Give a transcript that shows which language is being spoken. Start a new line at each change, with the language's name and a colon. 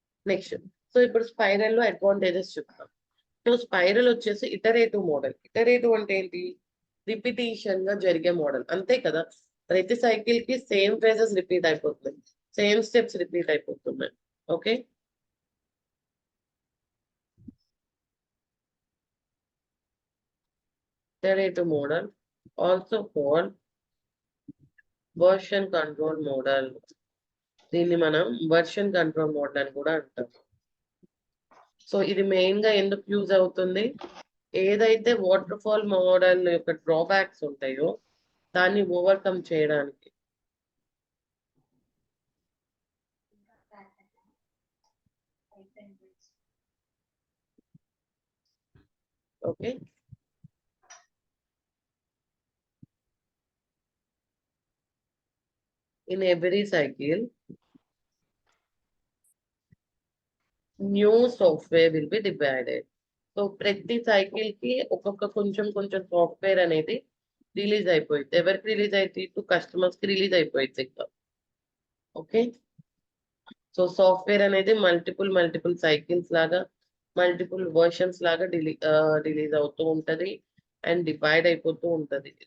Telugu: Next, so ఇప్పుడు spiral లో advantages చెప్తాం. సో స్పైరల్ వచ్చేసి ఇటరేటివ్ మోడల్. ఇటరేటివ్ అంటే ఏంటి? రిపిటేషన్ గా జరిగే మోడల్, అంతే కదా. ప్రతి సైకిల్ కి సేమ్ ఫేజెస్ రిపీట్ అయిపోతున్నాయి, సేమ్ స్టెప్స్ రిపీట్ అయిపోతున్నాయి.
English: Okay, iterative model, also called version control model.
Telugu: దీన్ని మనం వర్షన్ కంట్రోల్ మోడల్ అని కూడా అంటాం. సో ఇది మెయిన్ గా ఎందుకు యూజ్ అవుతుంది? ఏదైతే వాటర్ ఫాల్ మోడల్ యొక్క డ్రాబ్యాక్స్ ఉంటాయో దాన్ని ఓవర్కమ్ చేయడానికి.
English: Okay, in every cycle new software will be divided.
Telugu: So ప్రతి సైకిల్ కి ఒక్కొక్క కొంచెం కొంచెం సాఫ్ట్వేర్ అనేది రిలీజ్ అయిపోయింది. ఎవరికి రిలీజ్ అయితే టు కస్టమర్స్ కి రిలీజ్ అయిపోయింది ఇంకా. ఓకే, సో సాఫ్ట్వేర్ అనేది మల్టిపుల్ సైకిల్స్ లాగా మల్టిపుల్ వర్షన్స్ లాగా రిలీజ్ అవుతూ ఉంటది అండ్ డివైడ్ అయిపోతూ ఉంటది.